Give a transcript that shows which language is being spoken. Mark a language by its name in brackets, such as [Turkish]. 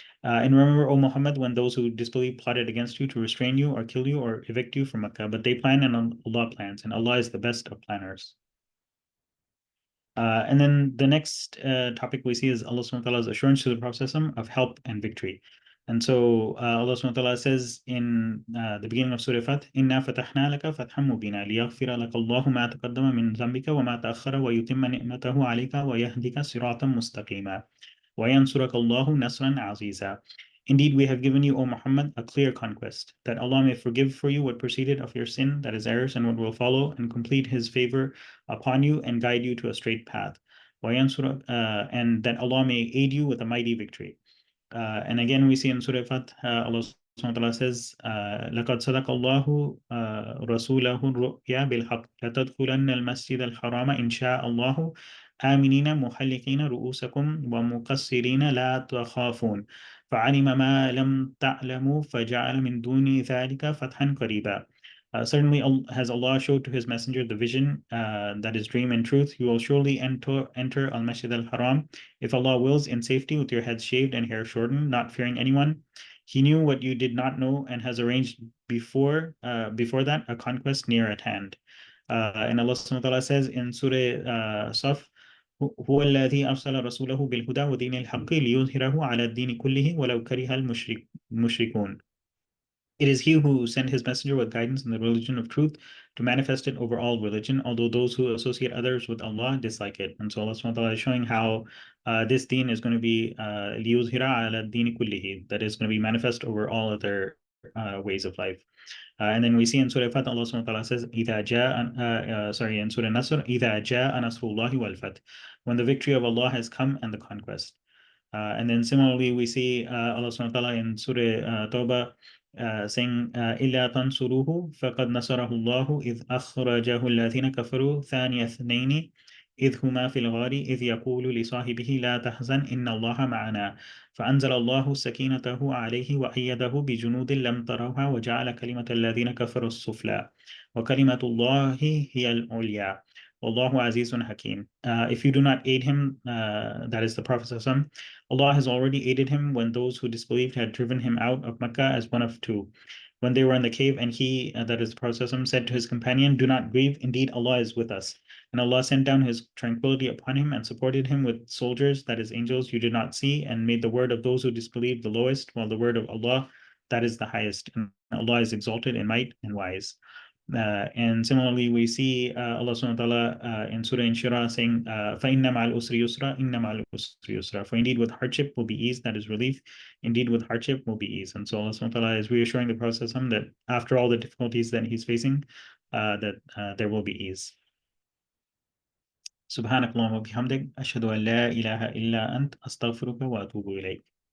[English] And remember, O Muhammad, when those who disbelieve plotted against you to restrain you or kill you or evict you from Mecca, but they plan and Allah plans, and Allah is the best of planners. And then the next topic we see is Allah subhanahu wa ta'ala's assurance to the Prophet of help and victory. And so Allah subhanahu wa ta'ala says in the beginning of Surah Fath, [Arabic] إِنَّا فَتَحْنَا لَكَ فَتْحًا مُبِينًا لِيَغْفِرَ لَكَ اللَّهُ مَا تَقَدَّمَ مِنْ ذَنبِكَ وَمَا تَأَخَّرَ وَيُتِمَّ نِعْمَتَهُ عَلَيْكَ وَيَهْدِكَ صِرَاطًا مُسْتَقِيمًا وَيَنْصُرَكَ اللَّهُ نَصْرًا عَزِيزًا. [English] Indeed, we have given you, O Muhammad, a clear conquest, that Allah may forgive for you what preceded of your sin, that is errors, and what will follow, and complete His favor upon you and guide you to a straight path. And that Allah may aid you with a mighty victory. And again, we see in Surah Fath, Allah subhanahu wa ta'ala says, [Arabic] لَقَدْ صَدَقَ اللَّهُ رَسُولَهُ الرُّؤْيَا بِالْحَقِّ لَتَدْخُلَنَّ الْمَسْجِدَ الْحَرَامَ إِنْ شَاءَ اللَّهُ آمِنِينَ مُحَلِّقِينَ رُؤُوسَكُمْ وَمُقَصِّرِينَ لَا تَخَافُونَ فَعَلِمَ مَا لَمْ تَعْلَمُوا فَجَعَلَ مِنْ دُونِ ذَلِكَ فَتْحًا قَرِيبًا. [English] Certainly, has Allah showed to His Messenger the vision that is dream and truth. You will surely enter Al Masjid Al Haram, if Allah wills, in safety with your heads shaved and hair shortened, not fearing anyone. He knew what you did not know and has arranged before that a conquest near at hand. And Allah subhanahu wa ta'ala says in Surah Saf, [Arabic] هو الذي أرسل رسوله بالهدى ودين الحق ليظهره على الدين كله ولو كره المشركون. [English] It is He who sent His messenger with guidance in the religion of truth to manifest it over all religion, although those who associate others with Allah dislike it. And so Allah subhanahu wa ta'ala is showing how this deen is going to be [Arabic] لِيُظْهِرَ عَلَى الدِّينِ كُلِّهِ, [English] that is going to be manifest over all other ways of life. And then we see in Surah Fath, Allah subhanahu wa ta'ala says, [Arabic] إِذَا جَاءَ [English] sorry, in Surah Nasr, [Arabic] إِذَا جَاءَ نَصْرُ اللَّهِ وَالْفَتْحُ, [English] when the victory of Allah has come and the conquest. And then similarly, we see Allah subhanahu wa ta'ala in Surah Tawbah saying, [Arabic] إِلَّا تَنْصُرُوهُ فَقَدْ نَصَرَهُ اللَّهُ إِذْ أَخْرَجَهُ الَّذِينَ كَفَرُوا ثَانِيَ اثْنَيْنِ إذ هما في الغار إذ يقول لصاحبه لا تحزن إن الله معنا فأنزل الله سكينته عليه وأيده بجنود لم تروها وجعل كلمة الذين كفروا السفلى وكلمة الله هي العليا والله عزيز حكيم. [English] If you do not aid him, that is the Prophet ﷺ, Allah has already aided him when those who disbelieved had driven him out of Mecca as one of two. When they were in the cave, and he, that is the Prophet ﷺ, said to his companion, do not grieve, indeed Allah is with us. And Allah sent down His tranquility upon him and supported him with soldiers, that is angels, you did not see, and made the word of those who disbelieved the lowest, while the word of Allah, that is the highest. And Allah is exalted in might and wise. And similarly, we see Allah subhanahu wa ta'ala in Surah Inshirah saying, [Arabic] فَإِنَّ مَعَ الْأُسْرِ يُسْرًا [English] إِنَّ مَعَ الْأُسْرِ يُسْرًا. For indeed with hardship will be ease, that is relief. Indeed with hardship will be ease. And so Allah subhanahu wa ta'ala is reassuring the Prophet that after all the difficulties that he's facing, that there will be ease. [Arabic] سبحانك اللهم وبحمدك أشهد أن لا إله إلا أنت أستغفرك وأتوب إليك.